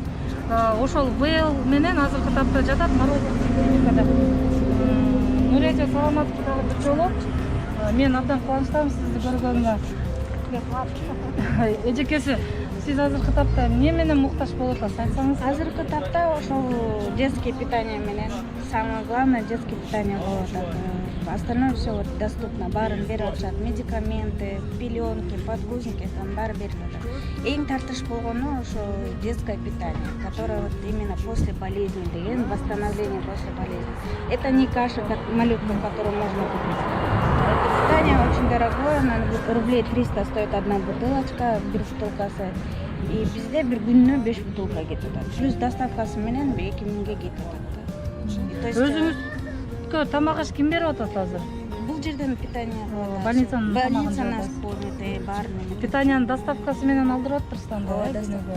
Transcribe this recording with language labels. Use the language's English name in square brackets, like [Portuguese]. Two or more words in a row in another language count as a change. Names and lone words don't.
[Kyrgyz] Ошол ВЛ менен азыркы тапта жатат Морозовская. Нурия эже, саламатсызбы дагы бир жолу. Мен абдан кубанычтамын сизди көргөнүмө. Эжекеси, сиз азыркы тапта эмне менен муктаж болуп атасыз, айтсаңыз? Азыркы тапта ошол [Russian] детский питание [Kyrgyz] менен, [Russian] самое главное детский питание [Kyrgyz] болуп атат. [Russian] Остальное все вот доступно, [Kyrgyz] баарын берип атышат, [Russian] медикаменты, пеленки, подгузники, там [Kyrgyz] баары берип атат. Эң тартыш болгону ошо [Russian] детское питание, которое вот именно после болезни деген, восстановление после болезни. Это не каша, как малютка, которую можно купить. Это питание очень дорогое, рублей 300 стоит одна бутылочка, [Kyrgyz] бир бутылкасы. И бизде бир күнүнө 5 бутылка кетип атат. Плюс доставкасы менен 2 миңге кетип атат. Өзүңүзгө тамак аш ким берип атат азыр? Бул жерден питание больницанын [Russian] нас полный бар. [Kyrgyz] Питаниянын доставкасы менен алдырып атырсыздар да?